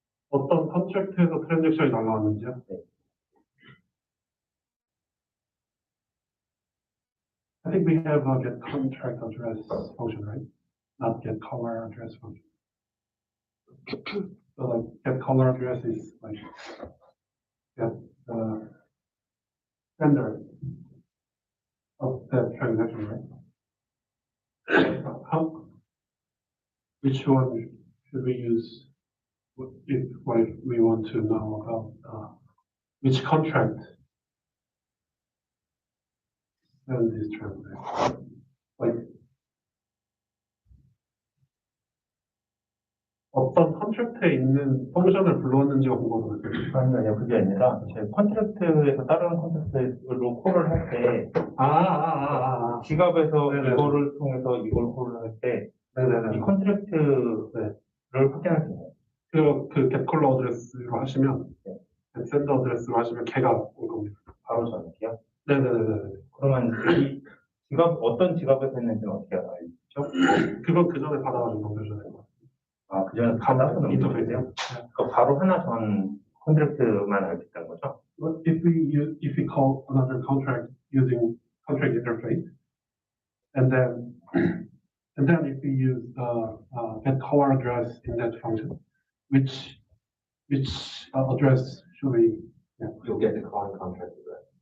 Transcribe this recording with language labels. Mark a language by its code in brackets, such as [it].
[ko] 어떤 컨트랙트에서 트랜잭션이 날라왔는지요? 네. [en] I think we have a get contract address function, right? Not get color address function. So like get color address is like get the sender of that transaction, right? Which one should we use if we want to know about which contract send this transaction? [ko] Like 어떤 컨트랙트에 있는 펑션을 불렀는지가 궁금해요. 아니요, 그게 아니라 제 컨트랙트에서 다른 컨트랙트로 콜을 할 때 지갑에서 네네네. 이거를 통해서 이걸 콜을 할 때 이 컨트랙트를 확인할 수 있나요? 그 getColor 어드레스로 하시면 sender 어드레스로 하시면 걔가 올 겁니다. 바로 저녁이요? 네네네. 그러면 이 지갑 어떤 지갑에서 했는지는 어떻게 알죠? 그건 그 전에 받아가지고 넘겨줘야 돼요. 아, 그 전에 받아서 넘겨줘야 그 바로 하나 전 컨트랙트만 알 수 있다는 거죠? [en] If we call another contract using contract interface, and then if we use getColor address in that function, which address should we? Yeah. You'll get the calling contract address,